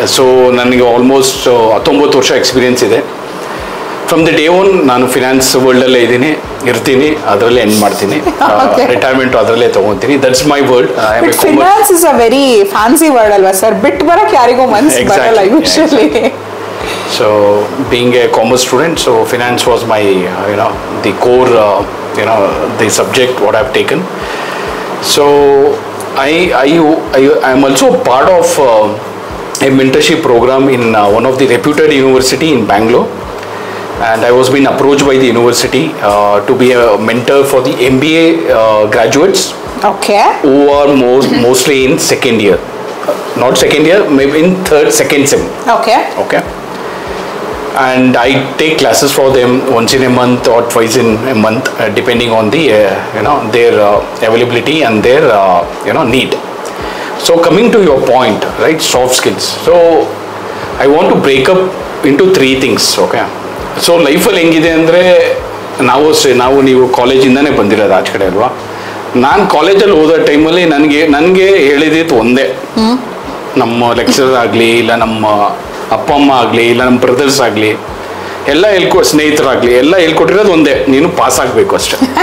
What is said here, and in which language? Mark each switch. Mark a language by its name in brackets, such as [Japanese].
[Kannada] So ನನಗೆ almost 19 ವರ್ಷ experience ಇದೆ. [English] from the day one [Kannada] ನಾನು ಫಿನಾನ್ಸ್ ವರ್ಲ್ಡಲ್ಲೇ ಇರ್ತೀನಿ, ಅದರಲ್ಲೇ ಎಂಡ್ ಮಾಡ್ತೀನಿ. ರಿಟೈರ್ಮೆಂಟ್ ಅದರಲ್ಲೇ ತೊಗೊತೀನಿ. [English] That's my world. Finance is a very fancy word [Kannada] ಅಲ್ವಾ ಸರ್? ಬಿಟ್ಟು ಬರಕ್ಕೆ ಯಾರಿಗೂ ಮನಸ್ಸು ಬರಲ್ಲ usually. [English] So being a commerce student, so finance was my the core the subject what I've taken. So I am also part of a mentorship program in one of the reputed university in Bangalore, and I was being approached by the university to be a mentor for the MBA graduates. Okay. Who are mostly in second year, not second year, maybe in second sem. Okay. And I take classes for them once in a month or twice in a month, depending on the their availability and their need. So coming to your point, right, soft skills. So I want to break up into 3 things. Okay. [Kannada] So life ಅಲ್ಲಿ ಹೆಂಗಿದೆ ಅಂದರೆ ನಾವು ನೀವು ಕಾಲೇಜಿಂದನೇ ಬಂದಿರೋದು ಆಚೆ ಕಡೆ ಅಲ್ವಾ? ನಾನು ಕಾಲೇಜಲ್ಲಿ ಓದೋ ಟೈಮಲ್ಲಿ ನನಗೆ ಹೇಳಿದಿತ್ತು ಒಂದೇ, ನಮ್ಮ ಲೆಕ್ಚರರ್ ಆಗಲಿ ಇಲ್ಲ ನಮ್ಮ ಅಪ್ಪ ಅಮ್ಮ ಆಗಲಿ ಇಲ್ಲ ನಮ್ಮ ಬ್ರದರ್ಸ್ ಆಗಲಿ ಎಲ್ಲ ಸ್ನೇಹಿತರಾಗಲಿ ಎಲ್ಲ ಹೇಳ್ಕೊಟ್ಟಿರೋದು ಒಂದೇ, ನೀನು ಪಾಸ್ ಆಗಬೇಕು ಅಷ್ಟೇ.